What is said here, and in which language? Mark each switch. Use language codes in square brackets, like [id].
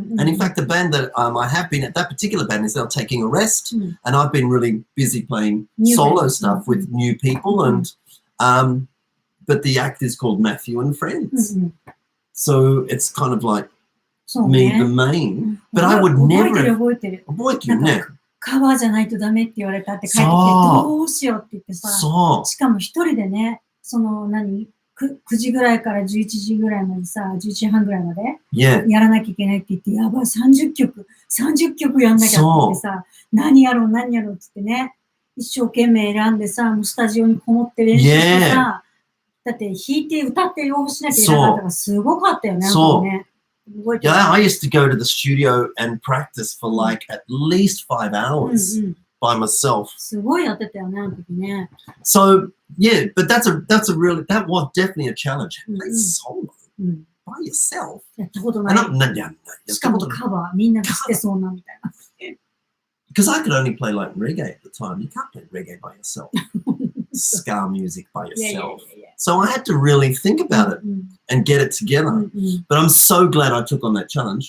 [en] And in fact, the band that I have been at, that particular band, is now taking a rest. And I've been really busy playing solo stuff with new people. And but the act is called Matthew and Friends. So it's kind of like me, the main. But I would never have... [ja] 覚えてるね。カバーじゃないとダメって言われたって書いてきて、どうしようって言ってさ、しかも一人でね、9時ぐらいから11時ぐらいまでさ、11時半ぐらいまでやらなきゃいけないって言って、やばい、30曲やんなきゃって言ってさ、何やろうって言ってね、一生懸命選んでさ、もうスタジオにこもって練習してさ、だって弾いて歌って用意しなきゃいけなかったからすごかったよね。 [en] Yeah, I used to go to the studio and practice for like at least 5 hours by myself. [ja] すごいやってたよね、あの時ね。 [en] So yeah, but that was definitely a challenge. Play solo by yourself. [ja] やったことない。しかもカバーみんな知ってそうなみたいな。 [en] Because I could only play like reggae at the time. You can't play reggae by yourself. Ska music by yourself. So I had to really think about it and get it together. But I'm so glad I took on that challenge.